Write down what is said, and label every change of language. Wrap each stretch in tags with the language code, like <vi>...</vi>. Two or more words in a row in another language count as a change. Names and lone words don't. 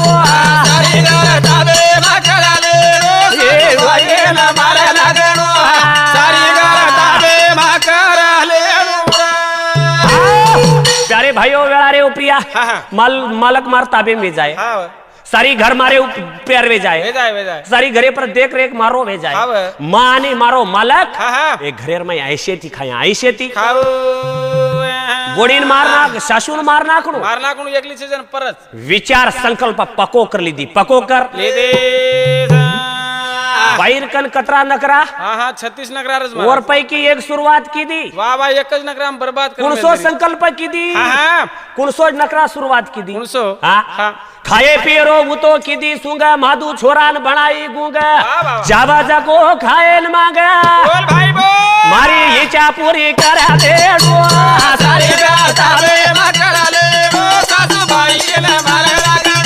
<lmn>सारी गाता दे मकरले नो सासूबाई ना मारे लागणो सारी गाता दे मकरले प्यारे भाइयों वेळा रे उपरिया हाँ, हाँ। मालक मार ताबे में जाए हाँ सारी घर मारे प्यार वे जाए वेजाय सारी घरे पर देख रेख मारो वे जाए हाँ। माँ ने मारो मालक हाँ हाँ एक घरेर में ऐसे थी खाया ऐसे थी खाऊ गोडीन मारना सासून मारना कणू मारना कोण एकली सीजन परत विचार संकल्प पको कर लीधी पको कर ले दे बाहेर कन कतरा नकरा हा हा 36 नगरारच वर मार पैकी एक सुरुवात की दी वाह वाह एकच नगराम बर्बाद कर कुणसो संकल्प की दी हा हा कुणसो नकरा सुरुवात की दी कुणसो हाँ? हाँ खाए पिए रो वो की दी सूंगा माधु छोरान बनाई गूंगा वाह, वाह। जावा जाको खाए न मांगा बोल भाई बोल मारी इच्छा पूरी करा दे सारी गाता दे मकरले नो सासूबाई ना मारे लागणो</lmn>